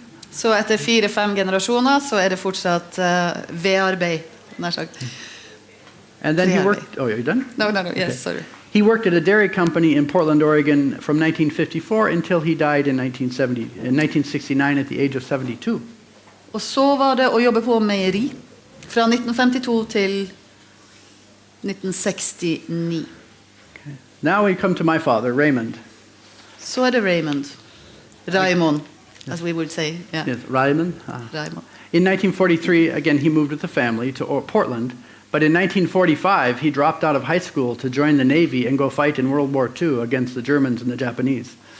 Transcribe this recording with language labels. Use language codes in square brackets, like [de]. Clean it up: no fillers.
[no] Så etter 4-5 generasjoner så det fortsatt vedarbeid, nær sagt. [en] And then he worked, oh, are you done? No, yes, sorry. He worked at a dairy company in Portland, Oregon from 1954 until he died in 1969 at the age of 72. [no] Og så var det å jobbe på meieri fra 1952 til 1969. [en] Okay. Now we come to my father, Raymond. [no] Så det [en] Raymond. Raymond, as we would say. Yeah. Yes, Raymond. Raymond. In 1943, again, he moved with the family to Portland. But in 1945, he dropped out of high school to join the Navy and go fight in World War II against the Germans and the Japanese.